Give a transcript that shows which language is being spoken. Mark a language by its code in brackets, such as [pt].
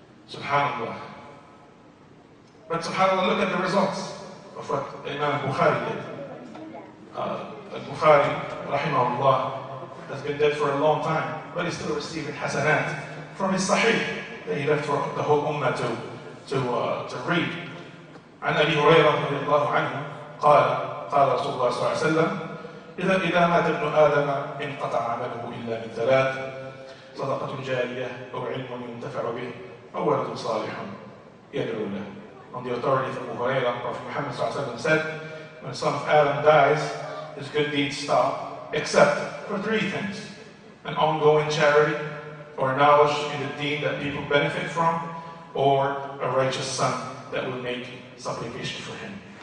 [en] Subhanallah. But subhanallah, look at the results of what Imam al-Bukhari did. Al-Bukhari, rahimahullah, has been dead for a long time, but he's still receiving hasanat from his sahih that he left for the whole ummah to read. [ar] عن أبي هريرة رضي الله عنه قال رسول الله صلى الله عليه وسلم إذا مات ابن آدم انقطع عمله إلا من ثلاث صدقة جارية أو علم ينتفع به أو ولد صالح يدعو له. [en] On the authority of Abu Hurairah, Prophet Muhammad [ar] صلى الله عليه وسلم [en] said, when the son of Adam dies, his good deeds stop, except for three things: an ongoing charity, or knowledge in the deen that people benefit from, or a righteous son that will make supplication for him.